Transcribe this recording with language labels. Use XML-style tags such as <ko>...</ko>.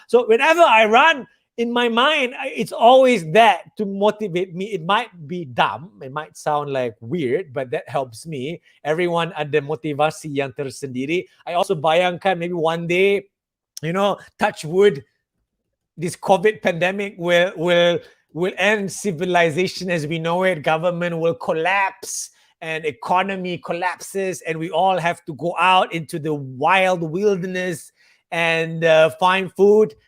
<en>So whenever I run, in my mind, it's always that to motivate me. It might be dumb. It might sound like weird, but that helps me. Everyone</en> <ms>ada motivasi yang tersendiri.</ms> <en>I also</en> <ms>bayangkan</ms> <en>maybe one day, touch wood, this COVID pandemic will will end civilization as we know it. Government will collapse and economy collapses, and we all have to go out into the wild wilderness and find food.</en>